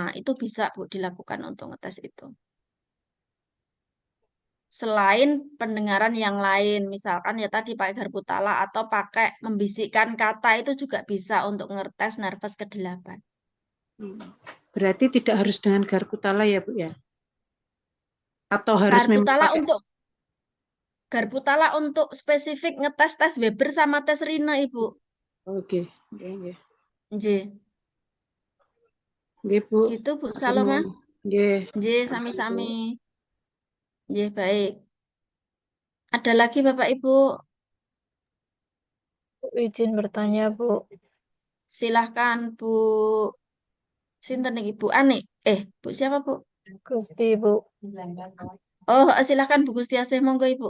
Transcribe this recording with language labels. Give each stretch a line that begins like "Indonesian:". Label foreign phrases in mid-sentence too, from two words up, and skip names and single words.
Indonesian: Itu bisa Bu dilakukan untuk ngetes itu. Selain pendengaran yang lain, misalkan ya tadi pakai garpu tala atau pakai membisikkan kata itu juga bisa untuk ngetes nervous ke-8. Berarti tidak harus dengan garpu tala ya Bu ya? Atau harus Garpu memang tala pakai? untuk garpu tala untuk spesifik ngetes tes Weber sama tes Rine Ibu. Oke, oke. Nggih. Nggih Bu. Gitu Bu Saloma. Nggih.
Javanese: Nggih, sami-sami. Nggih,
Indonesian: baik. Ada lagi Bapak Ibu? Izin bertanya Bu. Silahkan Bu. Sinten nih Bu Ani? Bu siapa Bu? Gusti Bu. Oh, silahkan Bu Gustiasih, monggo Ibu.